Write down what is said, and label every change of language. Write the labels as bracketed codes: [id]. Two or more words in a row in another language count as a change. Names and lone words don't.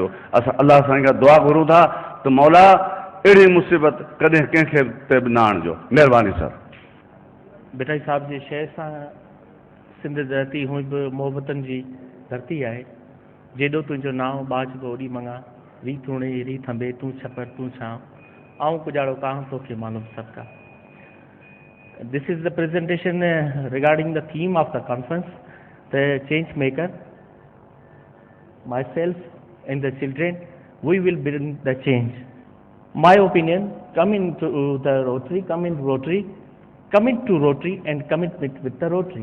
[sd] असां अलाह साईं खां दुआ घुरूं था त मौला अहिड़ी मुसीबत कॾहिं कंहिंखे ते बि न आणिजो. महिरबानी सर. बिटाई साहब जे शहर सां सिंध धरती हूअं बि मोहबतनि जी धरती आहे. जेॾो तुंहिंजो नाव बाज को ओॾी मङा, री तूणे री थंबे तूं छपर तूं छांव, आऊं कुजाड़ो काहं तोखे मालूम सबका. [en] This is the presentation regarding the theme of the conference, the change maker. Myself and the children, we will bring the change. My opinion, come into the Rotary, commit to Rotary and commit with the Rotary.